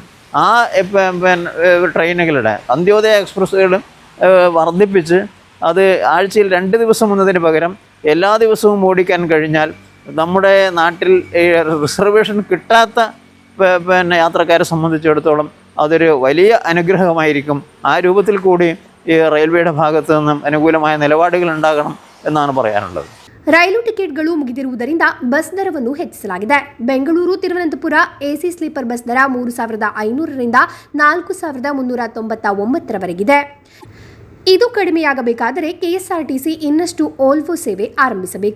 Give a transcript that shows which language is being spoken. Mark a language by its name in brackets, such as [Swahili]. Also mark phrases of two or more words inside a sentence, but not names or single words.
[Malayalam] ആ ട്രെയിനുകളുടെ അന്ത്യോദയ എക്സ്പ്രസ്സുകൾ വർദ്ധിപ്പിച്ച് അത് ആഴ്ചയിൽ 2 ദിവസം എന്നതിന് പകരം എല്ലാ ദിവസവും ഓടിക്കാൻ കഴിഞ്ഞാൽ നമ്മുടെ നാട്ടിൽ റിസർവേഷൻ കിട്ടാത്ത യാത്രക്കാരെ സംബന്ധിച്ചിടത്തോളം അതൊരു വലിയ അനുഗ്രഹമായിരിക്കും. ആ രൂപത്തിൽ കൂടി ഈ റെയിൽവേയുടെ ഭാഗത്തു നിന്നും അനുകൂലമായ നിലപാടുകൾ ഉണ്ടാകണം എന്നാണ് പറയാനുള്ളത്. [Kannada] ರೈಲು ಟಿಕೆಟ್ಗಳು ಮುಗಿದಿರುವುದರಿಂದ ಬಸ್ ದರವನ್ನು ಹೆಚ್ಚಿಸಲಾಗಿದೆ. ಬೆಂಗಳೂರು ತಿರುವನಂತಪುರ [English] AC sleeper bus [Kannada] ದರ 3500ರಿಂದ 4399ರವರೆಗಿದೆ. ಇದು ಕಡಿಮೆಯಾಗಬೇಕಾದರೆ ಕೆಎಸ್ಆರ್ಟಿಸಿ ಇನ್ನಷ್ಟು ಓಲ್ವೋ ಸೇವೆ ಆರಂಭಿಸಬೇಕು.